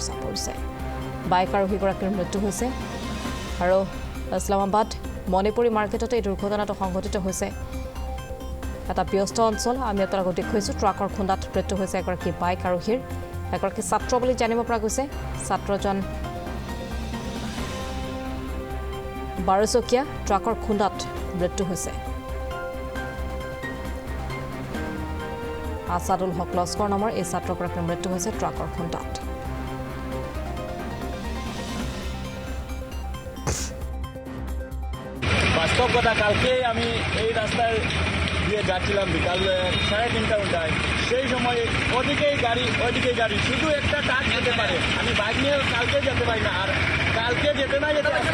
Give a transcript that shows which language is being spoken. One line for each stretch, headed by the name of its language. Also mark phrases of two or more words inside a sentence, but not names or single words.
Assamese: ছাপ পৰিছে বাইক আৰোহীগৰাকীৰ মৃত্যু হৈছে আৰু ইছলামাবাদ মণিপুৰী মাৰ্কেটত এই দুৰ্ঘটনাটো সংঘটিত হৈছে এটা ব্যস্ত অঞ্চল আমি আপোনালোকক দেখুৱাইছো ট্ৰাকৰ খুন্দাত মৃত্যু হৈছে এগৰাকী বাইক আৰোহীৰ এগৰাকী ছাত্ৰ বুলি জানিব পৰা গৈছে ছাত্ৰজন 12 চকীয়া ট্ৰাকৰ খুন্দাত মৃত্যু হৈছে আসাদুল হক লস্কৰ নামৰ এই ছাত্ৰগৰাকীৰ মৃত্যু হৈছে ট্ৰাকৰ খুন্দাত
Bangla: বাস্তব কথা কালকে আমি এই রাস্তায় দিয়ে যাচ্ছিলাম বিকাল 3:30টায় সেই সময় ওদিকেই গাড়ি শুধু একটা ট্রাক যেতে পারে আমি বাইক নিয়ে কালকে যেতে পারি না আর কালকে যেতে না যেতে